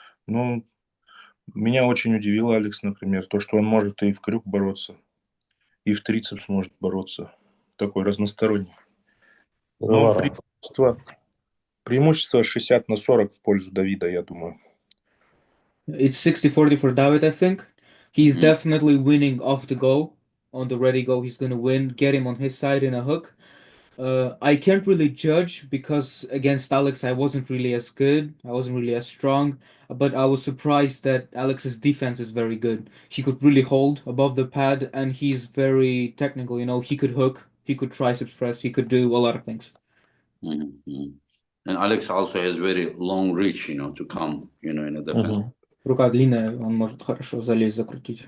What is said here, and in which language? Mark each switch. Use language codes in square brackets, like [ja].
[ru] Но меня очень удивил Алекс, например, то, что он может и в крюк бороться, и в трицепс может бороться. Такой разносторонний. Но преимущество 60-40 в пользу Давида, я думаю. [en] It's 60-40 for David, I think. He's Mhm. definitely winning off the go. On the ready go, he's gonna win. Get him on his side in a hook. I can't really judge because against Alex, I wasn't really as good. I wasn't really as strong. But I was surprised that Alex's defense is very good. He could really hold above the pad, and he's very technical. He could hook, he could triceps press, he could do a lot of things. And Alex also has very long reach, to come, in a defense. [ru] Рука длинная, он может хорошо залезть, закрутить.